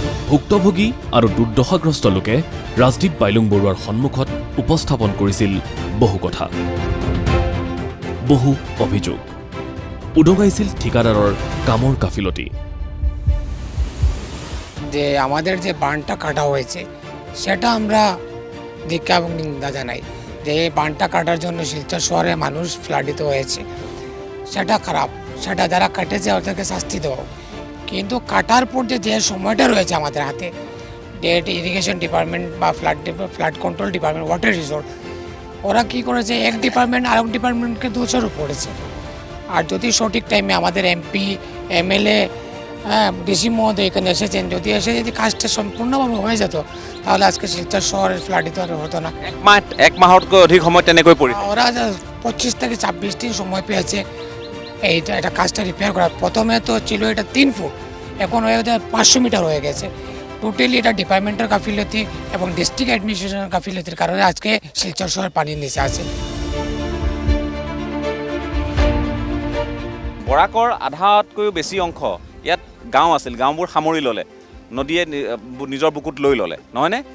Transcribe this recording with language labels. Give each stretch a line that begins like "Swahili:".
Assamese: ভুক্তভোগী আৰু দুৰ্দশাগ্ৰস্ত লোকে ৰাজদীপ বাইলুং বৰুৱাৰ সন্মুখত উপস্থাপন কৰিছিল বহু কথা, বহু অভিযোগ, উদঙাইছিল ঠিকাদাৰৰ কামৰ গাফিলতি।
Bangla: যে আমাদের যে বাঁধটা কাটা হয়েছে সেটা আমরা ধিক্কার এবং নিন্দা জানাই। যে এই বাঁধটা কাটার জন্য শিলচর শহরে মানুষ প্লাবিত হয়েছে, সেটা খারাপ, সেটা যারা কাটেছে ওদেরকে শাস্তি দেওয়া। কিন্তু কাটার পর যে সময়টা রয়েছে আমাদের হাতে, ডেট ইরিগেশন ডিপার্টমেন্ট বা flood control department, water resort, ওরা কী করেছে, এক ডিপার্টমেন্ট আরেক ডিপার্টমেন্টকে দোষারোপ করেছে। আর যদি সঠিক টাইমে আমাদের MP, MLA, ডিসি মহোদয় এখানে এসেছেন, যদি কাজটা সম্পূর্ণভাবে হয়ে যেত, তাহলে আজকে শিলচর শহরে প্লাবিত হতো না।
Assamese: এক মাহতকৈ অধিক সময় তেনেকৈ পৰি
Bangla: ওরা 25 থেকে 26 দিন সময় পেয়েছে এটা কাজটা রিপেয়ার করার। প্রথমে তো ছিল এটা 3 ফুট, এখন হয়ে 500 মিটার হয়ে গেছে। টোটালি এটা ডিপার্টমেন্টের গাফিলতি এবং ডিস্ট্রিক্ট অ্যাডমিনিস্ট্রেশনের গাফিলতির কারণে আজকে শিলচর শহর পানির নিচে আছে।
Assamese: বৰাকৰ আধাতকৈও বেছি অংশ ইয়াত গাঁও আছিল, গাঁওবোৰ সামৰি ল'লে, নদীয়ে নিজৰ বুকুত লৈ ল'লে, নহয়নে?